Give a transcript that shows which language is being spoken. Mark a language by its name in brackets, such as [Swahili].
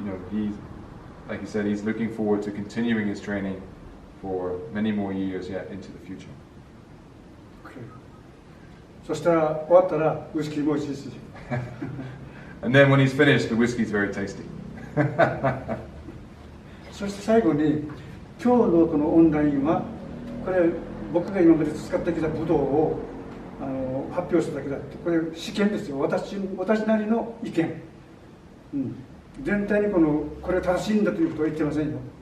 [English] He's, like he said, he's looking forward to continuing his training for many more years yet into the future. [Japanese] そしたら終わったらウイスキーも美味しいし。 [English] And then when he's finished, the whiskey is very tasty. [Japanese] そして最後に今日のこのオンラインはこれ僕が今まで使ってきた武道を発表しただけだって、これ試験ですよ。私なりの意見。全体にこれ正しいんだということは言ってませんよ。